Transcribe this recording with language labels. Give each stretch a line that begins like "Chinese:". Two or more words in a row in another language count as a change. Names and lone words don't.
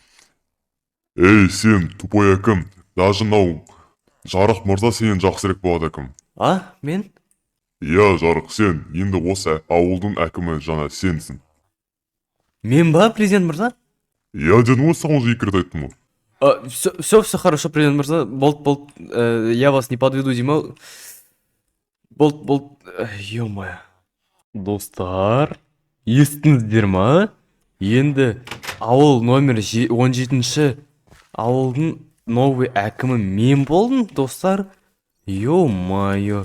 Kazakh: Сен тупой әкім. Даже мынау жарық мырза сенен жақсырек болады әкім. Мен? Иә, жарық, сен енді осы ауылдың әкімі жаңа сенсің. Мен ба, президент мырза? Я дедім ғой, саған уже 2 рет айттым ғой.
Russian: Все хорошо,
Kazakh: президент мырза.
Russian: Болт, я вас не подведу, Дима. Болт, ё-моё.
Kazakh: Достар, естіңіздер ма? Енді ауыл номер 17-ші ауылдың новый әкімі мен болдым, достар.
Russian: Ё-моё.